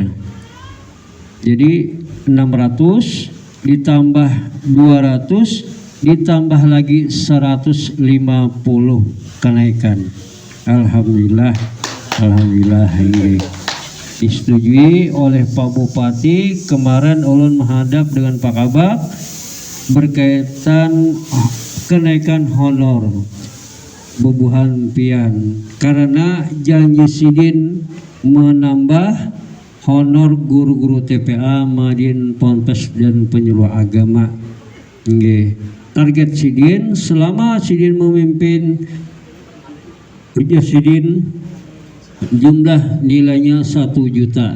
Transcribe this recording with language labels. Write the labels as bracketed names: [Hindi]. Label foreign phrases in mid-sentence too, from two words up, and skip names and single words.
[Indonesian] Jadi 600 ditambah 200 ditambah lagi 150 kenaikan. Alhamdulillah, alhamdulillah ini disetujui oleh Pak Bupati. [Banjar] Kemarin ulun menghadap dengan Pak Kabak berkaitan kenaikan honor bobohan pian karena janji sidin menambah honor guru-guru TPA, Madin, Ponpes dan penyuluh agama. Nggih. Target sidin selama sidin memimpin kerja sidin jumlah nilainya 1 juta.